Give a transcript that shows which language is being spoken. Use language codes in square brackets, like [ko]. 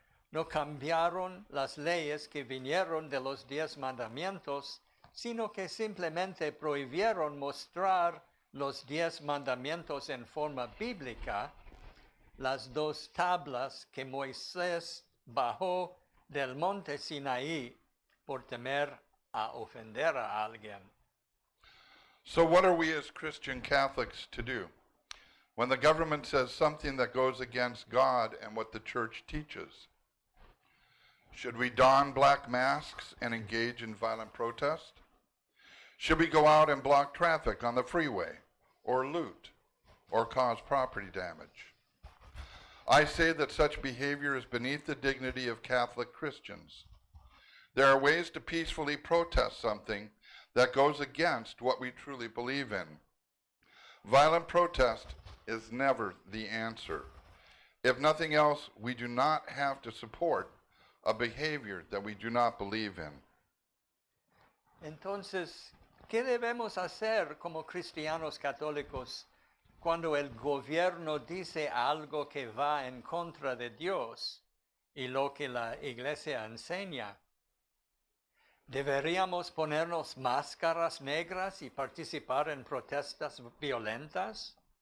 [es] No cambiaron las leyes que vinieron de los 10 mandamientos, sino que simplemente prohibieron mostrar los 10 mandamientos en forma bíblica, las 2 tablas que Moisés bajó del monte Sinaí por temer a ofender a alguien. [en] So what are we as Christian Catholics to do when the government says something that goes against God and what the church teaches? Should we don black masks and engage in violent protest? Should we go out and block traffic on the freeway, or loot, or cause property damage? I say that such behavior is beneath the dignity of Catholic Christians. There are ways to peacefully protest something that goes against what we truly believe in. Violent protest is never the answer. If nothing else, we do not have to support a behavior that we do not believe in. [es] Entonces, ¿qué debemos hacer como cristianos católicos cuando el gobierno dice algo que va en contra de Dios y lo que la Iglesia enseña? ¿Deberíamos ponernos máscaras negras y participar en protestas violentas?